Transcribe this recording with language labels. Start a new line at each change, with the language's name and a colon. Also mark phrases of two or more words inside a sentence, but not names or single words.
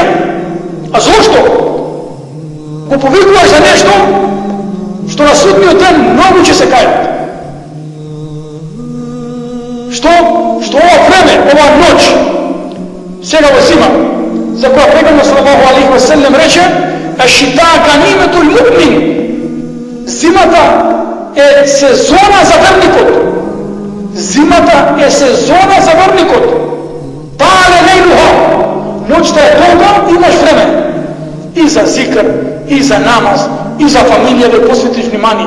Macedonian: А зашто? Ко повикујеш за нешто што на судњи дан многу ће се кајати. Што ова време, ова ноћ, свега ова зима, за која прегледно
Arabic: صلى الله عليه وسلم
Macedonian: reče,
Arabic: الشتاء غنيمة المؤمن,
Macedonian: зимата је сезона за верникот. Зимата је сезона за верникот. Пале лејлуха, ноћта је тога, имаш време. И за зикр, и за намаз, и за фамилије да посветиш внимание.